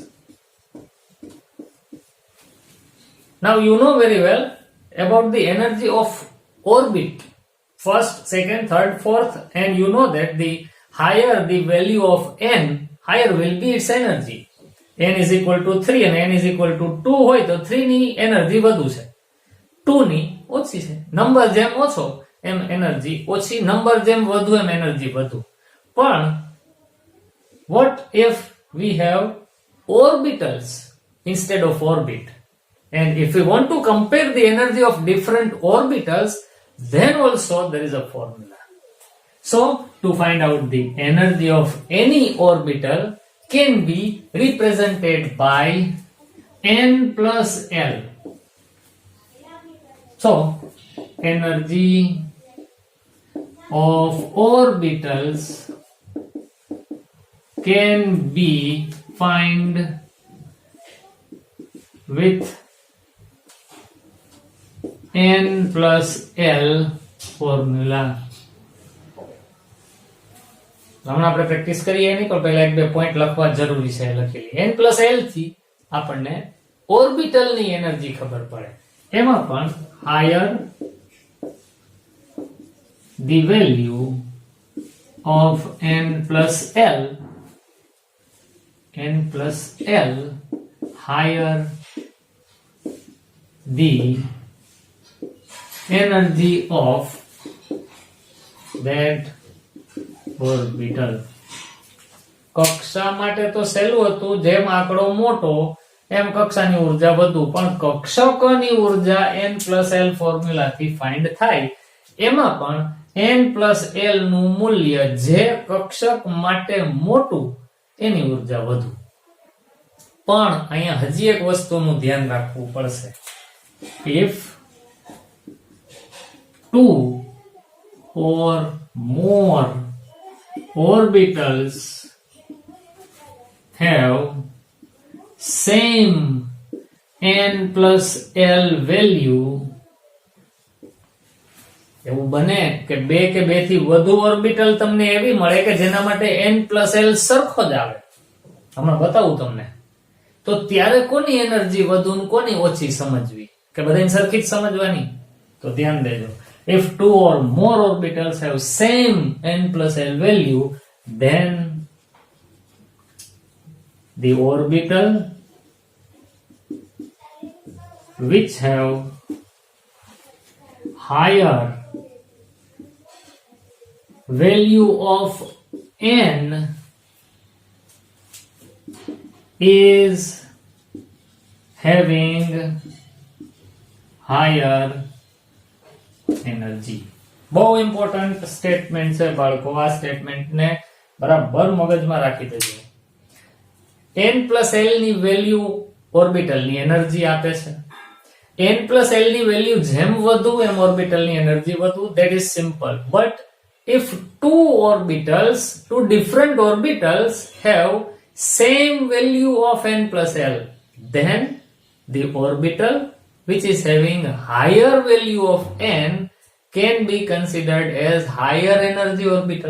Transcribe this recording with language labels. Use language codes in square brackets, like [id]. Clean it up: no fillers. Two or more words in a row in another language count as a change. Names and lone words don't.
[en] Now you know very well about the energy of orbit, first, second, third, fourth, and you know that the higher the value of n, higher will be its energy. n is equal to 3 and n is equal to 2 [gu] હોય તો 3 ની એનર્જી વધુ છે, 2 ની ઓછી છે. નંબર જેમ ઓછો એમ એનર્જી ઓછી, નંબર જેમ વધુ એમ એનર્જી વધુ. [en] પણ what if we have orbitals instead of orbit? And if we want to compare the energy of different orbitals, then also there is a formula. So, to find out the energy of any orbital can be represented by n plus L. So, energy of orbitals can be found with n plus L [gu] ફોર્મ્યુલા હમણાં આપણે પ્રેક્ટિસ કરીએ નહીં, પણ પહેલા એક બે પોઈન્ટ લખવા જરૂરી છે. લખેલી n+l થી આપણને ઓર્બિટલની એનર્જી ખબર પડે. એમાં પણ [en] હાયર the value of n+l, higher the energy of that orbital. [gu] કક્ષા માટે તો સહેલું હતું, જેમ આંકડો મોટો એમ કક્ષાની ઉર્જા વધુ, પણ કક્ષકની ઉર્જા n+l ફોર્મ્યુલાથી ફાઇન્ડ થાય. એમાં પણ n+l નું મૂલ્ય જે કક્ષક માટે મોટું એની ઉર્જા વધુ. પણ અહીંયા હજી એક વસ્તુનું ધ્યાન રાખવું પડશે. [en] if two or more orbitals have same n+l value, [gu] એવું બને કે બે થી વધુ ઓર્બિટલ તમને એવી મળે કે જેના માટે n+l સરખો જ આવે, હમણાં બતાવું તમને, તો ત્યારે કોની એનર્જી વધુ ને કોની ઓછી સમજવી, કે બધાને સરખી જ સમજવાની? તો ધ્યાન દેજો. [en] if two or more orbitals have same n+l value, then the orbital which have higher value of n is having higher energy. [gu] બહુ [en] important statement [gu] છે બાળકો, આ સ્ટેટમેન્ટ ને બરાબર મગજમાં રાખી દેજો. n+l ની વેલ્યુ ઓર્બિટલ ની એનર્જી આપે છે. n+l ની વેલ્યુ જેમ વધુ એમ ઓર્બિટલ ની એનર્જી વધુ. [en] that is simple. બટ if two different orbitals have same value of n+l, then the orbital which is having higher value of n can be considered as higher energy orbital.